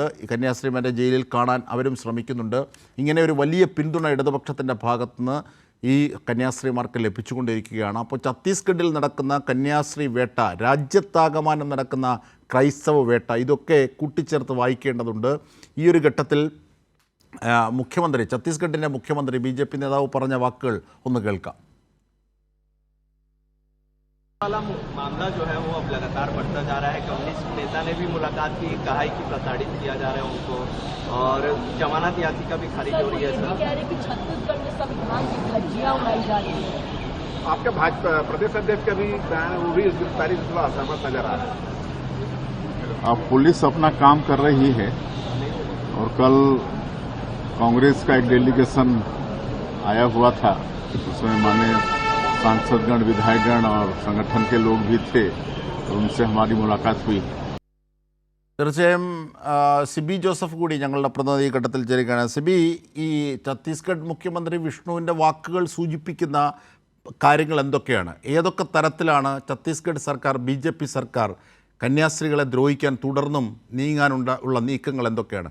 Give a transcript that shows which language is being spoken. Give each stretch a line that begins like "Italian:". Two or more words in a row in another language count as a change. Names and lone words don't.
Malayalam: കന്യാസ്ത്രീമാരെ ജയിലിൽ കാണാൻ അവരും ശ്രമിക്കുന്നുണ്ട്. ഇങ്ങനെ ഒരു വലിയ പിന്തുണ ഇടതുപക്ഷത്തിൻ്റെ ഭാഗത്തുനിന്ന് ഈ കന്യാസ്ത്രീമാർക്ക് ലഭിച്ചുകൊണ്ടിരിക്കുകയാണ്. അപ്പോൾ ഛത്തീസ്ഗഡിൽ നടക്കുന്ന കന്യാസ്ത്രീ വേട്ട, രാജ്യത്താകമാനം നടക്കുന്ന ക്രൈസ്തവ വേട്ട, ഇതൊക്കെ കൂട്ടിച്ചേർത്ത് വായിക്കേണ്ടതുണ്ട്. ഈ ഒരു ഘട്ടത്തിൽ മുഖ്യമന്ത്രി, ഛത്തീസ്ഗഡിൻ്റെ മുഖ്യമന്ത്രി, BJP നേതാവ് പറഞ്ഞ വാക്കുകൾ ഒന്ന് കേൾക്കാം.
Hindi: वाला मामला जो है वो अब लगातार बढ़ता जा रहा है. कम्युनिस्ट नेता ने भी मुलाकात की, कहा है कि प्रताड़ित किया जा रहा है उनको, और जमानत याचिका भी खारिज हो रही है. सर कह रहे कि छत्तीसगढ़ में संविधान की धज्जियां उड़ाई जा रही है. आपके भाजपा प्रदेश अध्यक्ष का भी बयान, वो भी इस गिरफ्तारी से थोड़ा असहमत नजर आ रहा है. अब पुलिस अपना काम कर रही है और कल कांग्रेस का एक डेलीगेशन आया हुआ था, उसमें माने सांसदगण, विधायकगण और संगठन के लोग भी थे और उनसे हमारी मुलाकात हुई.
Malayalam: തീർച്ചയായും സിബി ജോസഫ് കൂടി ഞങ്ങളുടെ പ്രതിനിധി ഘട്ടത്തിൽ ചേരുകയാണ്. സിബി, ഈ ഛത്തീസ്ഗഡ് മുഖ്യമന്ത്രി വിഷ്ണുവിൻ്റെ വാക്കുകൾ സൂചിപ്പിക്കുന്ന കാര്യങ്ങൾ എന്തൊക്കെയാണ്? ഏതൊക്കെ തരത്തിലാണ് ഛത്തീസ്ഗഡ് സർക്കാർ, BJP സർക്കാർ കന്യാസ്ത്രീകളെ ദ്രോഹിക്കാൻ തുടർന്നും ഉള്ള നീക്കങ്ങൾ എന്തൊക്കെയാണ്?